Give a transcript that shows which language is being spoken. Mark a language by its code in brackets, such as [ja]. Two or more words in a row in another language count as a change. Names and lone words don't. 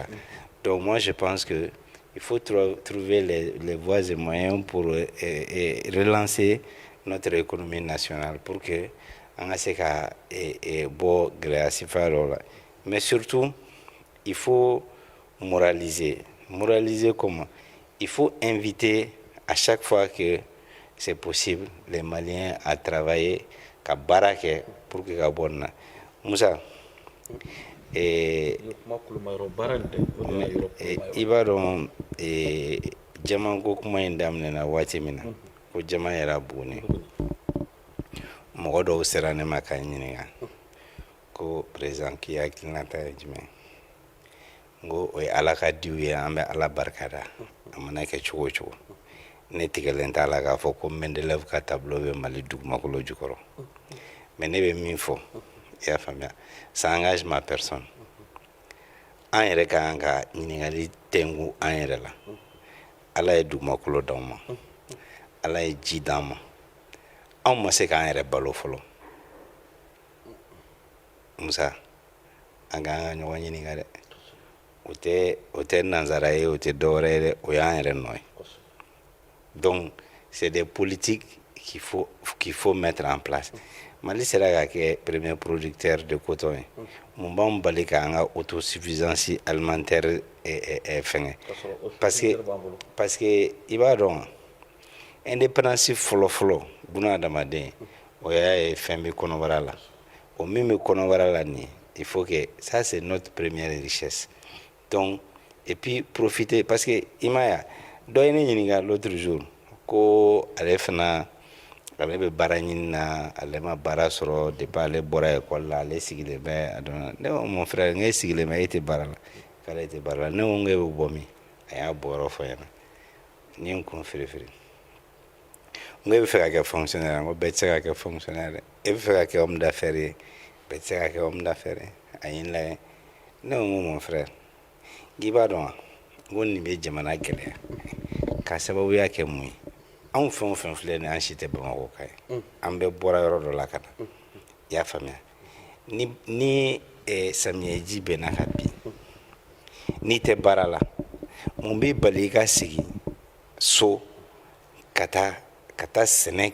[fr] Donc moi je pense que il faut trouver les voies et moyens pour relancer notre économie nationale pour que on a beau mais surtout il faut moraliser comment il faut inviter à chaque fois que c'est possible les Maliens à travailler [bm] ka barake [fr] pour que [bm] ka bonna [fr] Moussa [bm] i b'a dɔn jama ko kuma in daminɛna waati min na ko jama yɛrɛ buguni mɔgɔ dɔw sera ne ma ka ɲininka ko président k'i hakilinata ye jumɛn n ko o ye ala ka diw ye an bɛ ala barikada a mana kɛ cogo o cogo ne tigɛlen t'a la k'a fɔ ko Mendeleev ka tableau bɛ Mali dugumakolo jukɔrɔ mais ne bɛ min fɔ i y'a faamuya [fr] ça engage ma personne [bm] an yɛrɛ ka kan ka ɲininkali tɛnku an yɛrɛ la ala ye dugumakolo d'anw ma ala ye ji d'an ma anw ma se k'an yɛrɛ balo fɔlɔ musa an k'an ka ɲɔgɔn ɲininka dɛ o tɛ nanzara ye o tɛ dɔwɛrɛ ye dɛ o y'an yɛrɛ nɔ ye [fr] donc c'est des politiques qu'il faut mettre en place [bm] Mali sera ka kɛ [fr] premier producteur de coton [bm] ye mun b'anw bali k'an ka [fr] autosuffisance alimentaire [bm] fɛngɛ [fr] parce que [bm] i b'a dɔn indépendance fɔlɔfɔlɔ buna adamaden o y'a ye fɛn bɛ kɔnɔbara la o min bɛ kɔnɔbara la nin [fr] il faut que ça c'est notre première richesse donc et puis profiter parce que [bm] i m'a ye dɔ ye ne ɲininka [fr] l'autre jour [bm] ko ale fana ale bɛ baara ɲini na ale ma baara sɔrɔ depuis ale bɔra école la ale sigilen bɛ a dɔn ne ko [fr] mon frère [bm] n k'e sigilen bɛ e tɛ baara la k'ale tɛ baara la ne ko n k'e bɛ bɔ min a y'a bɔyɔrɔ fɔ n ɲɛna n ye n kun firifiri n ko e bɛ fɛ ka kɛ fonctionnaire n ko bɛɛ tɛ se ka kɛ fonctionnaire dɛ e bɛ fɛ ka kɛ [fr] homme d'affaires [bm] ye bɛɛ tɛ se ka kɛ [fr] homme d'affaires [bm] ye a ye n lajɛ ne ko n ko [fr] mon frère [bm] k'i b'a dɔn wa n ko nin bɛ jamana gɛlɛya k'a sababuya kɛ mun ye anw fɛn o fɛn filɛ nin an si tɛ Bamakɔ ka ye an bɛɛ bɔra yɔrɔ dɔ la ka na i y'a faamuya ni samiyɛji bɛnna ka bin n'i tɛ baara la mun b'i bali i ka sigi so ka taa sɛnɛ